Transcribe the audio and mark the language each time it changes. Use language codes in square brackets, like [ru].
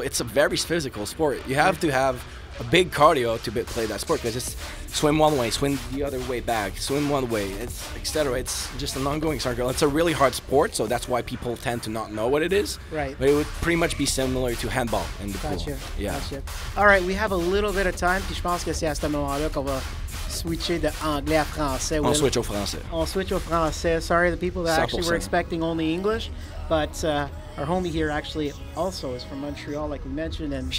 [en] It's a very physical sport. You have to have a big cardio to play that sport because it's swim one way, swim the other way back, swim one way, it's etc. It's just an ongoing circle. It's a really hard sport, so that's why people tend to not know what it is. Right. But it would pretty much be similar to handball in the pool. Yeah. Gotcha. All right, we have a little bit of time, [fr] puis je pense que c'est à ce moment-là qu'on va switcher de anglais à français. On switch au français. On switch au français. [en] Sorry, the people that actually 100%. were expecting only English, but our homie here actually also is from Montreal, like we mentioned, and